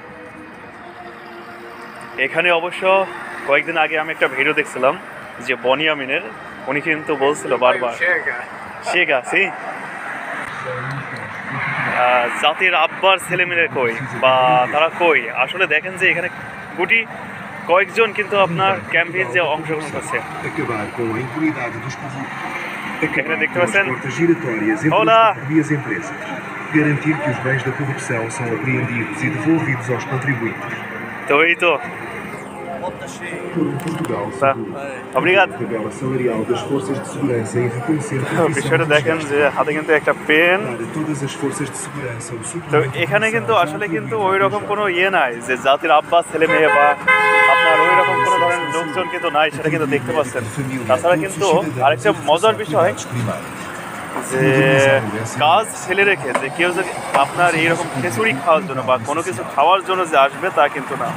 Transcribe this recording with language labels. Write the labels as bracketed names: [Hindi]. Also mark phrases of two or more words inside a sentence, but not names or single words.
[Bangla] এখানে অবশ্য কয়েকদিন আগে আমি একটা ভিডিও দেখছিলাম যে বনিয়ামিনের, উনি কিন্তু বলছিল বারবার শেখা সি জাতির আব্বার ছেলেমেয়ে কই বা তারা কই। আসলে দেখেন যে এখানে গুটি কয়েকজন কিন্তু আপনার ক্যাম্পেইনে অংশগ্রহণ করছে। এখানে দেখতে পাচ্ছেন ওলা [Portuguese] garantir que os bens da corrupção são apreendidos e devolvidos aos contribuintes. [Bangla] তো এই তো [Portuguese] Portugal obrigado. tabela salarial das forças de segurança e reconhecer [Bangla] বিষয়টা দেখেন যে হাতে কিন্তু একটা পেন। [Portuguese] todas as forças de segurança [Bangla] তো এখানে কিন্তু আসলে কিন্তু ওই রকম কোনো ইয়ে নাই যে জাতির আব্বা ছেলে মেয়ে বা আপনার ওই রকম কোনো ধরনের লোকজন কিন্তু নাই, সেটা কিন্তু দেখতে পাচ্ছেন। তাছাড়া কিন্তু আরেকটা মজার বিষয় যে কাজ ফেলে রেখে যে কেউ যদি আপনার এইরকম খিচুড়ি খাওয়ার জন্য বা কোনো কিছু খাওয়ার জন্য যে আসবে তা কিন্তু না।